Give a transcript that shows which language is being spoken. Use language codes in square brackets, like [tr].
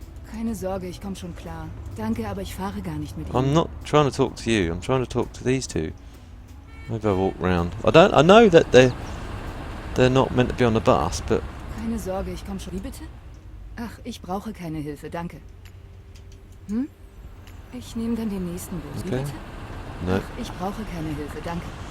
[de] Keine Sorge, ich komme schon klar. Danke, aber ich fahre gar nicht mit Ihnen. [en] I'm not trying to talk to you. I'm trying to talk to these two. Maybe I walk round. I know that they're not meant to be on the bus, but [de] Keine Sorge, ich komme schon. Wie bitte? Ach, ich brauche keine Hilfe, danke. Hm? Ich nehme dann den nächsten Bus. Wie [en] Okay. [de] bitte? [en] no. [de] Ach, ich brauche keine Hilfe, danke.